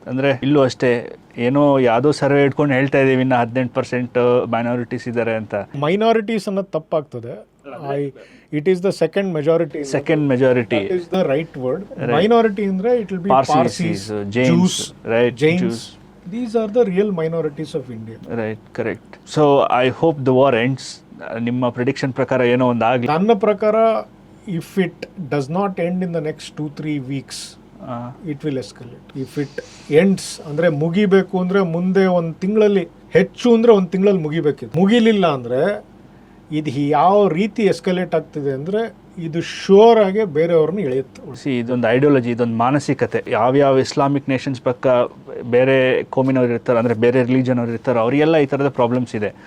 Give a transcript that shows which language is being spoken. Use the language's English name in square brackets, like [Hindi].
[Kannada] ಅಂದರೆ ಇಲ್ಲೂ ಅಷ್ಟೇ, ಏನೋ ಯಾವುದೋ ಸರ್ವೆ ಇಟ್ಕೊಂಡು ಹೇಳ್ತಾ ಇದ್ದೀವಿ ಇನ್ನು 18% ಮೈನಾರಿಟೀಸ್ ಇದ್ದಾರೆ ಅಂತ. ಮೈನಾರಿಟೀಸ್ ಅನ್ನೋದು ತಪ್ಪಾಗ್ತದೆ. [English] It is the second majority is the right word. Minority ಅಂದರೆ it will be Parsis, Jews, Jains. These are the real minorities of India. Right, correct. So I hope the war ends. [Kannada] ನಿಮ್ಮ prediction ಪ್ರಕಾರ ಏನೋ ಒಂದು ಆಗಲಿ. ನನ್ನ ಪ್ರಕಾರ [English] if it does not end in the next 2-3 weeks, it will escalate. If it ends [Kannada] ಅಂದರೆ ಮುಗಿಬೇಕು ಅಂದರೆ ಮುಂದೆ 1 ತಿಂಗಳಲ್ಲಿ, ಹೆಚ್ಚು ಅಂದರೆ 1 ತಿಂಗಳಲ್ಲಿ ಮುಗಿಬೇಕಿದೆ. ಮುಗಿಲಿಲ್ಲ ಅಂದರೆ ಇದು ಯಾವ ರೀತಿ ಎಸ್ಕಲೇಟ್ ಆಗ್ತಿದೆ ಅಂದರೆ, ಇದು ಶೋರ್ ಆಗಿ ಬೇರೆಯವ್ರನ್ನ ಎಳೆಯುತ್ತೆ. ಇದೊಂದು ಐಡಿಯಾಲಜಿ, ಇದೊಂದು ಮಾನಸಿಕತೆ. ಯಾವ್ಯಾವ ಇಸ್ಲಾಮಿಕ್ ನೇಷನ್ಸ್ ಪಕ್ಕ ಬೇರೆ ಕೋಮಿನವ್ರು ಇರ್ತಾರೆ, ಅಂದರೆ ಬೇರೆ ರಿಲಿಜನ್ ಅವ್ರು ಇರ್ತಾರೆ, ಅವರಿಗೆಲ್ಲ ಈ ಥರದ ಪ್ರಾಬ್ಲಮ್ಸ್ ಇದೆ.